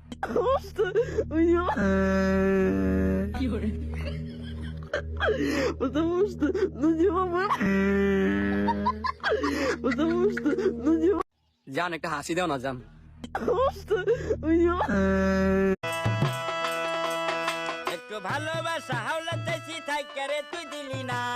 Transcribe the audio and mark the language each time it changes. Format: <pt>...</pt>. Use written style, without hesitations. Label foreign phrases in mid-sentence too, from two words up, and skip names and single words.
<ru>Потому что, ну не мама. Потому что, ну не мама.</ru> <bn>জান একটা হাসি দাও না জান।</bn> <ru>Потому что, ну не мама.</ru> <bn>একটু ভালোবাসা হাওলা দেশি থাইকারে তুই দিলি না।</bn>